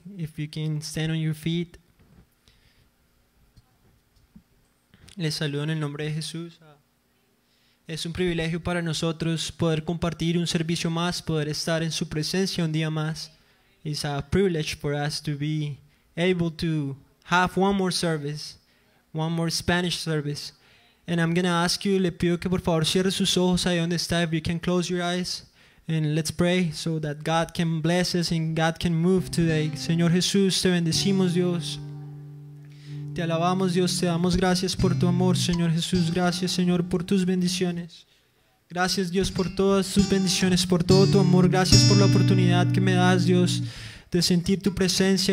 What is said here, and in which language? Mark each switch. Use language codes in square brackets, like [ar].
[en] If you can stand on your feet. [es] Les saludo en el nombre de Jesús. Es un privilegio para nosotros poder compartir un servicio más, poder estar en su presencia un día más. [en] It's a privilege for us to be able to have one more service, one more Spanish service. And I'm going to ask you, [es] le pido que por favor cierre sus ojos ahí donde está. [en] If you can close your eyes. And let's pray so that God can bless us and God can move today. [es] Señor Jesús, te bendecimos, Dios. Te alabamos, Dios. Te damos gracias por tu amor, Señor Jesús. Gracias, Señor, por tus bendiciones. Gracias, Dios, por todas tus bendiciones, por todo tu amor. Gracias por la oportunidad que me das, Dios, de sentir tu presencia.